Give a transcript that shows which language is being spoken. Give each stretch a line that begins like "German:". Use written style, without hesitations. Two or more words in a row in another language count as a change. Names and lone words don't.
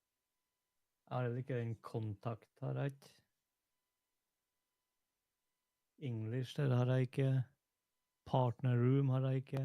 Danish: Jeg har ikke en kontakt her, ikke? English der har jeg ikke.
English: Partner room
Danish: har jeg ikke.